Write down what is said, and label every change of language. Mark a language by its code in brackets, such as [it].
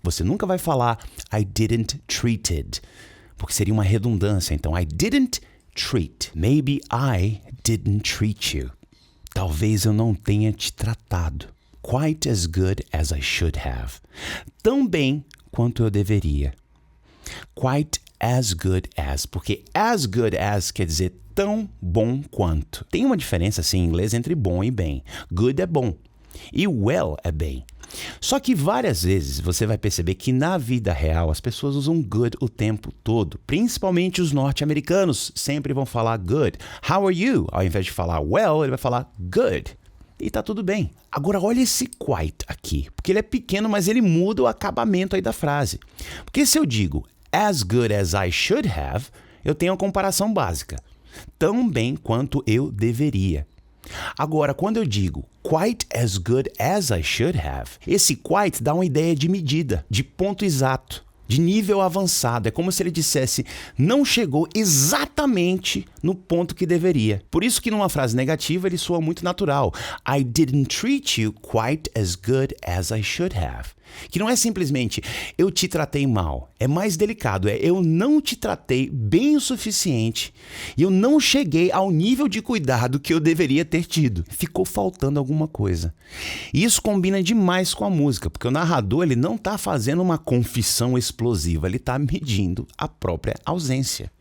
[pt] Você nunca vai falar [en] I didn't treated, [pt] porque seria uma redundância. [en] Então, I didn't treat. Maybe I didn't treat you. [pt] Talvez eu não tenha te tratado [en] quite as good as I should have. [pt] Tão bem quanto eu deveria. [en] Quite as good as, [pt] porque [en] as good as [pt] quer dizer tão bom quanto. Tem uma diferença, assim, em inglês entre bom e bem. Good é bom e well é bem. Só que várias vezes você vai perceber que na vida real as pessoas usam good o tempo todo. Principalmente os norte-americanos sempre vão falar good. [en] How are you? [pt] Ao invés de falar well, ele vai falar good. E tá tudo bem. Agora olha esse quite aqui, porque ele é pequeno, mas ele muda o acabamento aí da frase. Porque se eu digo [en] as good as I should have, [pt] eu tenho uma comparação básica. Tão bem quanto eu deveria. Agora, quando eu digo [en] quite as good as I should have, [pt] esse quite dá uma ideia de medida, de ponto exato, de nível avançado. É como se ele dissesse, não chegou exatamente no ponto que deveria. Por isso que numa frase negativa ele soa muito natural. [en] I didn't treat you quite as good as I should have. [pt] Que não é simplesmente eu te tratei mal, é mais delicado, é eu não te tratei bem o suficiente e eu não cheguei ao nível de cuidado que eu deveria ter tido. Ficou faltando alguma coisa. E isso combina demais com a música, porque o narrador ele não está fazendo uma confissão explosiva, ele está medindo a própria ausência.